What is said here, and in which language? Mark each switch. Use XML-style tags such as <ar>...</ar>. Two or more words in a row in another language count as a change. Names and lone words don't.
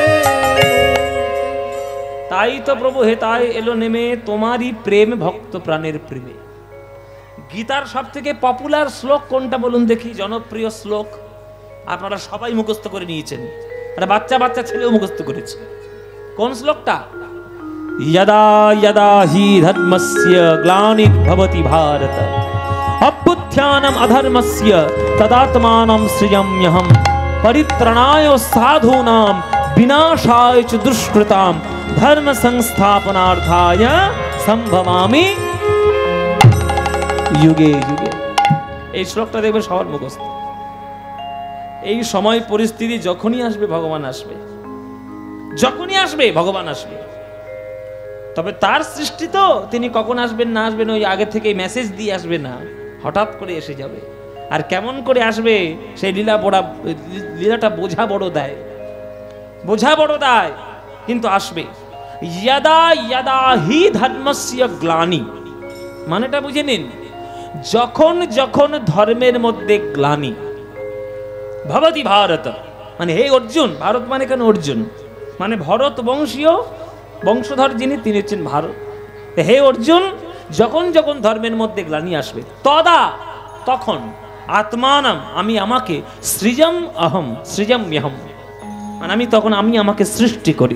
<bn>তাই তো প্রভু হেতায় এলো নেমে, তোমারই প্রেম ভক্ত প্রাণের প্রেমে। গীতার সব থেকে পপুলার শ্লোক কোনটা বলুন দেখি, জনপ্রিয় শ্লোক? আপনারা সবাই মুখস্থ করে নিয়েছেন, আর বাচ্চা বাচ্চা ছেলেও মুখস্থ করেছে। কোন শ্লোকটা?</bn> <sa>यदा यदा हि धर्मस्य ग्लानिर्भवति भारत अभ्युत्थानम् अधर्मस्य तदात्मानं सृजाम्यहम् परित्राणाय साधूनां विनाशाय च दुष्कृतां धर्म संस्थापनार्थाय संभवामि युगे युगे।</sa> <bn>এই শ্লোকটা দেখবে সবার মুখস্থ। এই সময় পরিস্থিতি যখনই আসবে ভগবান আসবে, যখনই আসবে ভগবান আসবে। তবে তার সৃষ্টি তো, তিনি কখন আসবেন না আসবেন ওই আগে থেকে মেসেজ দিয়ে আসবে না, হঠাৎ করে এসে যাবে। আর কেমন করে আসবে সেই লীলাটা বোঝা বড় দায়, বোঝা বড় দায়, কিন্তু আসবে।</bn> <sa>यदा यदा हि धर्मस्य ग्लानि,</sa> <bn>মানেটা বুঝে নিন, যখন যখন ধর্মের মধ্যে</bn> <sa>গ্লানি ভবতি ভারত,</sa> <bn>মানে হে অর্জুন, ভারত মানে কেন অর্জুন, মানে ভরত বংশীয় বংশধর যিনি, তিনি হচ্ছেন ভারত। হে অর্জুন, যখন যখন ধর্মের মধ্যে গ্লানি আসবে, তদা তখন, আত্মানাম আমি আমাকে,</bn> <sa>সৃজম অহম সৃজাম্যহম</sa> <bn>মানে আমি তখন আমি আমাকে সৃষ্টি করি।</bn>